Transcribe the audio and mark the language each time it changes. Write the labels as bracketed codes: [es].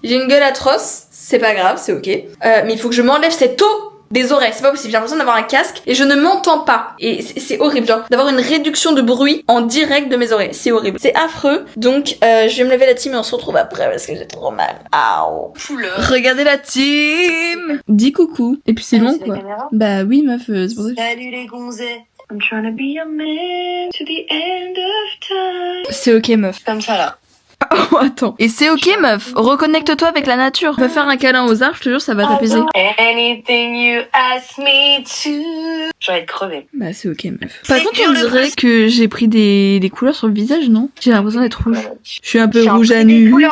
[fr] J'ai une gueule atroce, c'est pas grave, c'est ok. Mais il faut que je m'enlève cette eau des oreilles, c'est pas possible. J'ai l'impression d'avoir un casque et je ne m'entends pas. Et c'est horrible, genre d'avoir une réduction de bruit en direct de mes oreilles. C'est horrible, c'est affreux. Donc je vais me lever la team et on se retrouve après parce que j'ai trop mal. Aouh. Regardez la team. Dis coucou. Et puis c'est long quoi. Bah oui meuf, c'est pour ça. Salut les gonzets. [en] I'm trying to be a man to the end of time. [fr] C'est ok meuf. Comme ça là. Oh attends. Et c'est ok meuf, reconnecte-toi avec la nature. Va faire un câlin aux arbres, je te jure ça va t'apaiser. [en] Anything you ask me to. [fr] Je vais être crevée. Bah c'est ok meuf. Par contre on dirait que j'ai pris des couleurs sur le visage, non? J'ai l'impression d'être rouge. Je suis un peu rouge à nu.